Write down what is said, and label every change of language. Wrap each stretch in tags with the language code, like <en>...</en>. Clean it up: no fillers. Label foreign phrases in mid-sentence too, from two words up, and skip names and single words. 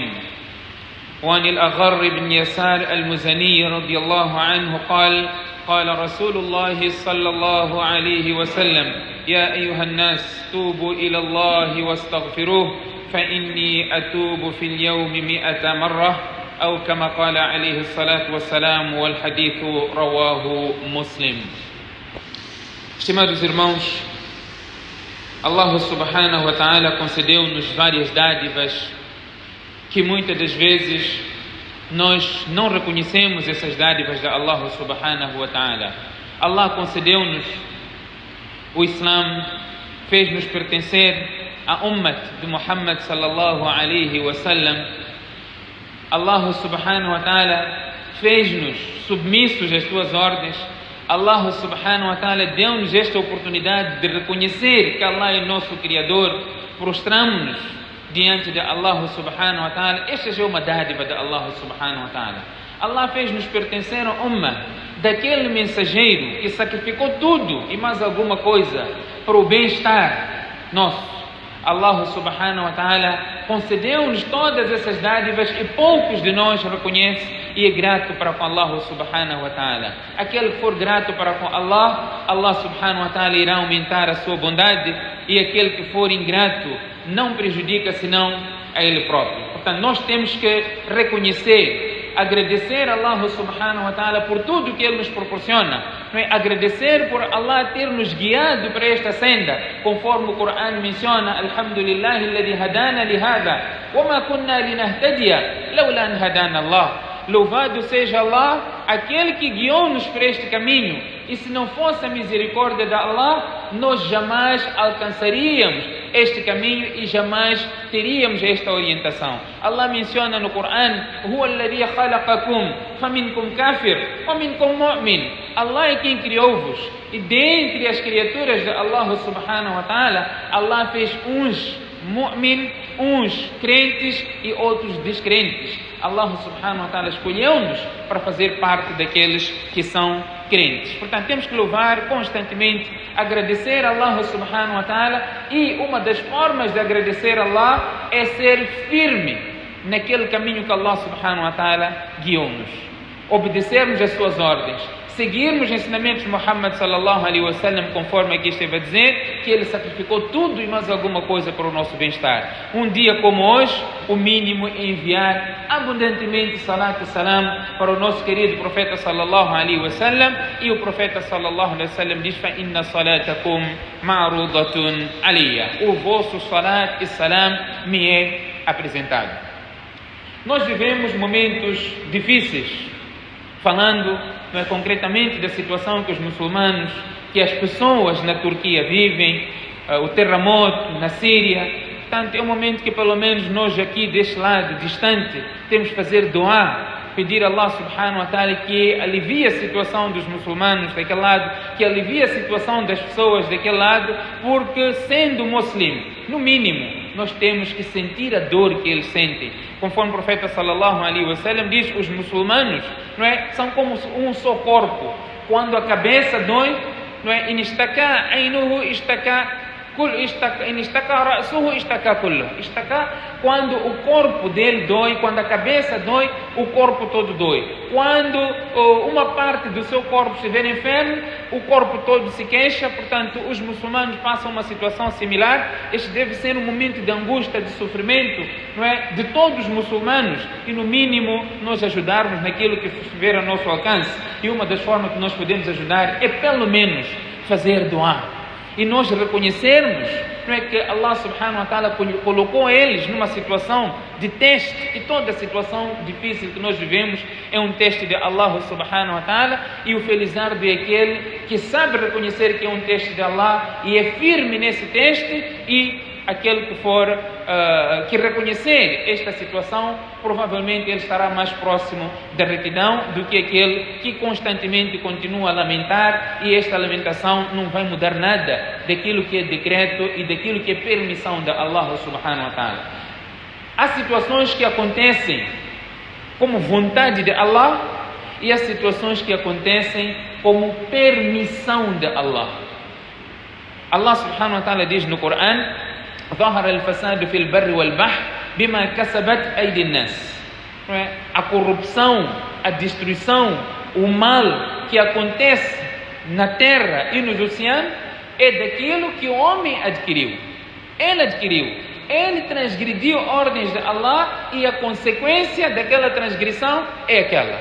<ar>وعن الأغر بن يسار المزني رضي الله عنه قال قال رسول الله صلى الله عليه وسلم يا أيها الناس توبوا إلى الله واستغفروه فإني أتوب في اليوم 100 مرة أو كما قال عليه الصلاة والسلام والحديث رواه مسلم.</ar> <pt>Estimados irmãos,</pt> <ar>الله سبحانه وتعالى</ar> <pt>concedeu-nos várias dádivas que muitas das vezes nós não reconhecemos essas dádivas de</pt> <ar>الله سبحانه وتعالى.</ar> <pt>Allah concedeu-nos o Islam, fez-nos pertencer à ummat de Muhammad</pt> <ar>صلى الله عليه وسلم. الله سبحانه وتعالى</ar> <pt>fez-nos submissos às suas ordens.</pt> <ar>الله سبحانه وتعالى</ar> <pt>deu-nos esta oportunidade de reconhecer que Allah é nosso Criador. Prostramos-nos diante de</pt> <ar>الله سبحانه وتعالى.</ar> <pt>Esta já é uma dádiva de</pt> <ar>الله سبحانه وتعالى.</ar> <pt>Allah fez-nos pertencer a umma daquele mensageiro que sacrificou tudo e mais alguma coisa para o bem-estar nosso.</pt> <ar>الله سبحانه وتعالى</ar> <pt>concedeu-nos todas essas dádivas e poucos de nós reconhecem e é grato para com</pt> <ar>الله سبحانه وتعالى.</ar> <pt>Aquele que for grato para com Allah,</pt> <ar>الله سبحانه وتعالى</ar> <pt>irá aumentar a sua bondade, e aquele que for ingrato não prejudica senão a ele próprio. Portanto, nós temos que reconhecer, agradecer a</pt> <ar>الله سبحانه وتعالى</ar> <pt>por tudo que Ele nos proporciona, não é? Agradecer por Allah ter nos guiado para esta senda, conforme o Corão menciona:</pt> <ar>الحمد لله الذي هدانا لهذا وما كنا لنهتدي لولا أن هدانا الله.</ar> <pt>Louvado seja Allah, aquele que guiou-nos para este caminho, e se não fosse a misericórdia de Allah, nós jamais alcançaríamos este caminho e jamais teríamos esta orientação. Allah menciona no Corão:</pt> <ar>هو الذي خلقكم فمنكم كافر ومنكم مؤمن.</ar> <pt>Allah é quem criou-vos, e dentre as criaturas de</pt> <ar>الله سبحانه وتعالى,</ar> <pt>Allah fez uns mu'min, uns crentes e outros descrentes.</pt> <ar>الله سبحانه وتعالى</ar> <pt>escolheu-nos para fazer parte daqueles que são crentes. Portanto, temos que louvar constantemente, agradecer a</pt> <ar>الله سبحانه وتعالى,</ar> <pt>e uma das formas de agradecer a Allah é ser firme naquele caminho que</pt> <ar>الله سبحانه وتعالى</ar> <pt>guiou-nos, obedecermos às suas ordens, seguirmos os ensinamentos de Muhammad</pt> <ar>صلى الله عليه وسلم,</ar> <pt>conforme aqui esteve a dizer, que ele sacrificou tudo e mais alguma coisa para o nosso bem-estar. Um dia como hoje, o mínimo é enviar abundantemente salat e salam para o nosso querido profeta</pt> <ar>صلى الله عليه وسلم,</ar> <pt>e o profeta</pt> <ar>صلى الله عليه وسلم</ar> <pt>diz:</pt> <ar>فإن صلاتكم معروضة علي.</ar> <pt>O vosso salat e salam me é apresentado. Nós vivemos momentos difíceis, falando concretamente da situação que os muçulmanos, que as pessoas na Turquia vivem, o terremoto na Síria. Portanto, é um momento que pelo menos nós aqui deste lado distante temos que fazer doar, pedir a</pt> <ar>الله سبحانه وتعالى</ar> <pt>que alivie a situação dos muçulmanos daquele lado, que alivie a situação das pessoas daquele lado, porque sendo muçulmano, no mínimo, nós temos que sentir a dor que eles sentem. Conforme o profeta</pt> <ar>صلى الله عليه وسلم</ar> <pt>diz, os muçulmanos, não é, são como um só corpo. Quando a cabeça dói, não é,</pt> <ar>إن اشتكى عينه اشتكى رأسه اشتكى كله. Istaka,</ar> <pt>quando o corpo dele dói, quando a cabeça dói, o corpo todo dói. Quando uma parte do seu corpo estiver enfermo, o corpo todo se queixa. Portanto, os muçulmanos passam uma situação similar. Este deve ser um momento de angústia, de sofrimento, não é, de todos os muçulmanos, e no mínimo nós ajudarmos naquilo que estiver ao nosso alcance. E uma das formas que nós podemos ajudar é pelo menos fazer doar. E nós reconhecermos, não é, que</pt> <ar>الله سبحانه وتعالى</ar> <pt>colocou eles numa situação de teste, e toda situação difícil que nós vivemos é um teste de</pt> <ar>الله سبحانه وتعالى,</ar> <pt>e o felizardo é aquele que sabe reconhecer que é um teste de Allah e é firme nesse teste, e aquele que for que reconhecer esta situação, provavelmente ele estará mais próximo da retidão do que aquele que constantemente continua a lamentar, e esta lamentação não vai mudar nada daquilo que é decreto e daquilo que é permissão de</pt> <ar>الله سبحانه وتعالى.</ar> <pt>Há situações que acontecem como vontade de Allah, e há situações que acontecem como permissão de Allah.</pt> <ar>الله سبحانه وتعالى</ar> <pt>diz no Corão:</pt> <ar>ظهر الفساد في البر والبحر بما كسبت أيدي الناس.</ar> <pt>A corrupção, a destruição, o mal que acontece na terra e nos oceanos é daquilo que o homem adquiriu. Ele transgrediu ordens de Allah, e a consequência daquela transgressão é aquela.</pt>